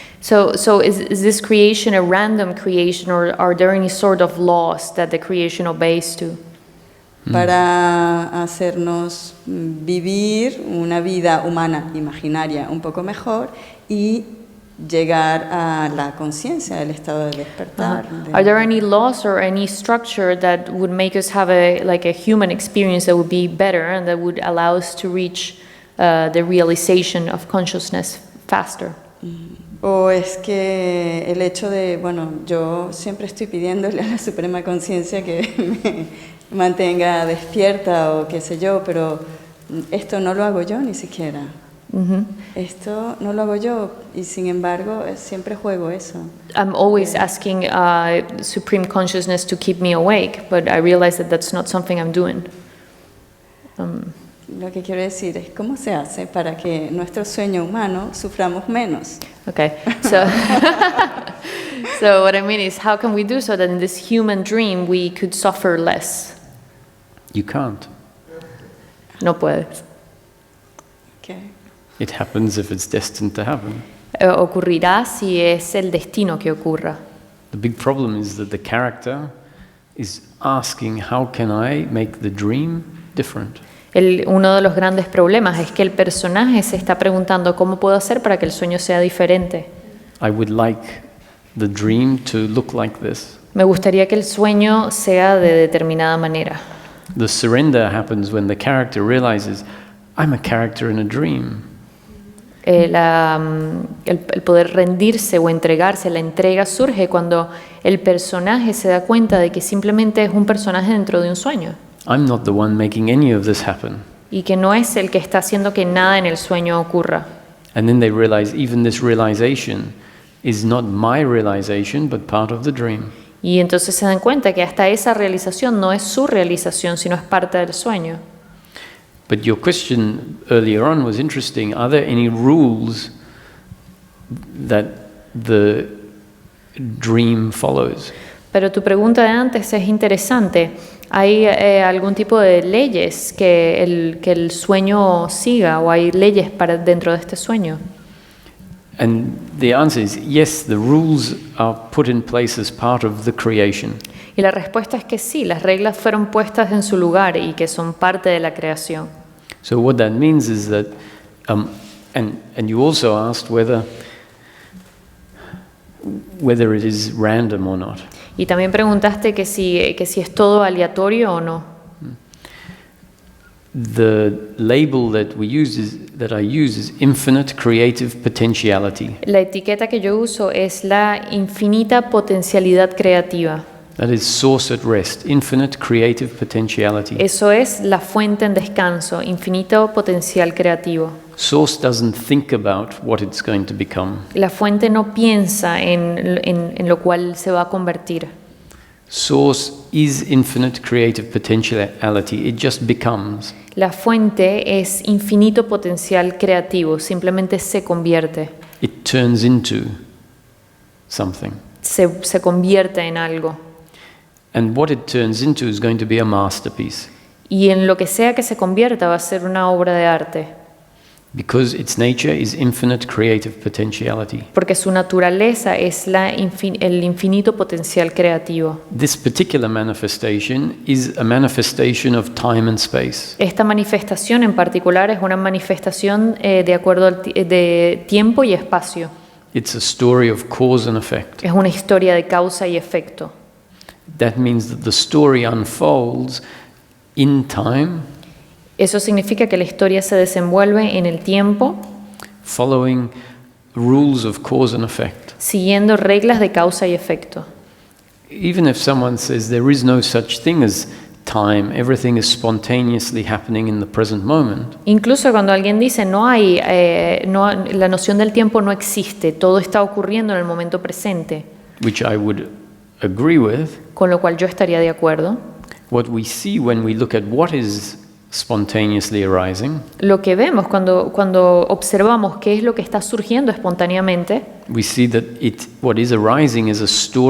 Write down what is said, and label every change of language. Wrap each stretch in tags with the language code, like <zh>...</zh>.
<en>So is this creation a random creation, or are there any sort of laws that the creation obeys to?</en> <es>Para hacernos vivir una vida humana imaginaria un poco mejor y llegar a la conciencia, el estado de despertar.</es> <en>Are there any laws or any structure that would make us have a human experience that would be better and that would allow us to reach the realization of consciousness faster?</en> <es>O es que el hecho de, yo siempre estoy pidiéndole a la Suprema Conciencia que me mantenga despierta o qué sé yo, pero esto no lo hago yo ni siquiera. Esto no lo hago yo y sin embargo siempre juego eso.</es> <en>I'm always asking Supreme Consciousness to keep me awake, but I realize that that's not something I'm doing.</en> <es>Lo que quiero decir es cómo se hace para que nuestro sueño humano suframos menos.</es> <en>Okay, so so what I mean is, how can we do so that in this human dream we could suffer less? You can't.</en> <es>No puedes.</es> <en>Okay. It happens if it's destined to happen.</en> <es>Ocurrirá si es el destino que ocurra.</es> <en>The big problem is that the character is asking, how can I make the dream different?</en> <es>Uno de los grandes problemas es que el personaje se está preguntando cómo puedo hacer para que el sueño sea diferente.</es> <en>I would like the dream to look like this.</en> <es>Me gustaría que el sueño sea de determinada manera.</es> <en>The surrender happens when the character realizes, I'm a character in a dream.</en> <es>El poder rendirse o entregarse, la entrega surge cuando el personaje se da cuenta de que simplemente es un personaje dentro de un sueño.</es> <en>I'm not the one making any of this happen.</en> <es>Y que no es el que está haciendo que nada en el sueño ocurra.</es> <en>And then they realize even this realization is not my realization, but part of the dream.</en> <es>Y entonces se dan cuenta que hasta esa realización no es su realización, sino es parte del sueño.</es> <en>But your question earlier on was interesting. Are there any rules that the dream follows?</en> <es>Pero tu pregunta de antes es interesante. ¿Hay algún tipo de leyes que el sueño siga, o hay leyes para dentro de este sueño?</es> <en>And the answer is yes, the rules are put in place as part of the creation.</en> <es>Y la respuesta es que sí, las reglas fueron puestas en su lugar y que son parte de la creación.</es> <en>So what that means is that, and you also asked whether it is random or not.</en> <es>Y también preguntaste que si es todo aleatorio o no.</es> <en>The label that I use is infinite creative potentiality.</en> <es>La etiqueta que yo uso es la infinita potencialidad creativa.</es> <en>That is source at rest, infinite creative potentiality.</en> <es>Eso es la fuente en descanso, infinito potencial creativo.</es> <en>Source doesn't think about what it's going to become.</en> <es>La fuente no piensa en lo cual se va a convertir.</es> <en>Source is infinite creative potentiality. It just becomes.</en> <es>La fuente es infinito potencial creativo, simplemente se convierte.</es> <en>It turns into something.</en> <es>Se convierte en algo.</es> <en>And what it turns into is going to be a masterpiece.</en> <es>Y en lo que sea que se convierta va a ser una obra de arte,</es> <en>because its nature is infinite creative potentiality.</en> <es>porque su naturaleza es el infinito potencial creativo.</es> <en>This particular manifestation is a manifestation of time and space.</en> <es>Esta manifestación en particular es una manifestación de acuerdo de tiempo y espacio.</es> <en>It's a story of cause and effect.</en> <es>Es una historia de causa y efecto.</es> <en>That means that the story unfolds in time,</en> <es>Eso significa que la historia se desenvuelve en el tiempo,</es> <en>following rules of cause and effect.</en> <es>siguiendo reglas de causa y efecto.</es> <en>Even if someone says there is no such thing as time, everything is spontaneously happening in the present moment,</en> <es>Incluso cuando alguien dice la noción del tiempo no existe, todo está ocurriendo en el momento presente,</es> <en>which I would agree with,</en> <es>con lo cual yo estaría de acuerdo.</es> <en>what we see when we look at what is spontaneously arising,</en> <es>Lo que vemos cuando observamos qué es lo que está surgiendo espontáneamente,</es> <en>we see that what is arising is a story</en>